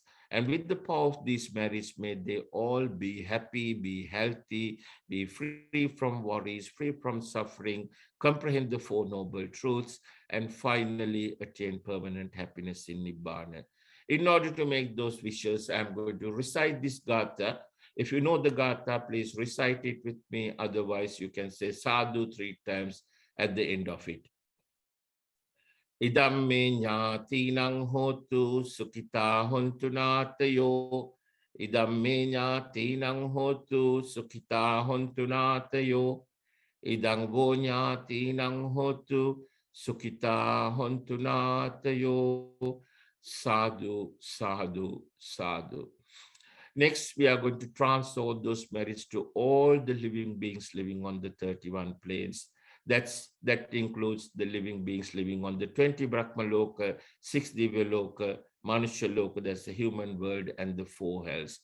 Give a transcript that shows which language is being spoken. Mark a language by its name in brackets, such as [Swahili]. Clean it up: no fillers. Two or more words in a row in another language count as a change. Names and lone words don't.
[English] And with the power of these merits, may they all be happy, be healthy, be free from worries, free from suffering, comprehend the Four Noble Truths, and finally attain permanent happiness in Nibbana. In order to make those wishes, I'm going to recite this gatha If you know the Gatha, please recite it with me. Otherwise, you can say sadhu 3 times at the end of it. [Pali] Idam me ñātīnaṁ hotu sukhita hontu nātayo. Idam me ñātīnaṁ hotu sukhita hontu nātayo. Idam vo ñātīnaṁ hotu sukhita hontu nātayo. Sadhu, sadhu, sadhu. [English] Next, we are going to transfer all those merits to all the living beings living on the 31 planes. That includes the living beings living on the 20 Brahma Loka, 6 Divya Loka, Manusha Loka, that's the human world, and the 4 hells.